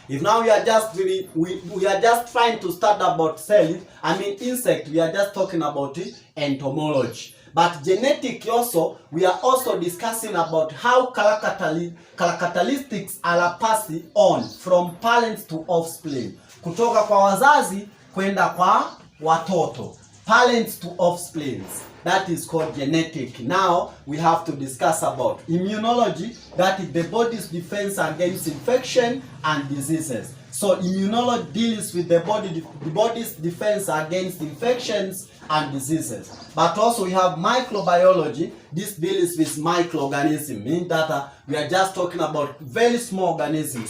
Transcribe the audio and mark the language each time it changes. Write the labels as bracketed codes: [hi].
[en] If now we are just we are just trying to study about insect, we are just talking about entomology. But genetic also, we are also discussing about how characteristics are passed on from parents to offspring. [sw] Kutoka kwa wazazi kwenda kwa watoto. [en] Parents to offsprings. That is called genetic. Now we have to discuss about immunology, that is the body's defense against infection and diseases. So immunology deals with the body's defense against infections and diseases. But also we have microbiology. This deals with microorganisms, meaning that we are just talking about very small organisms.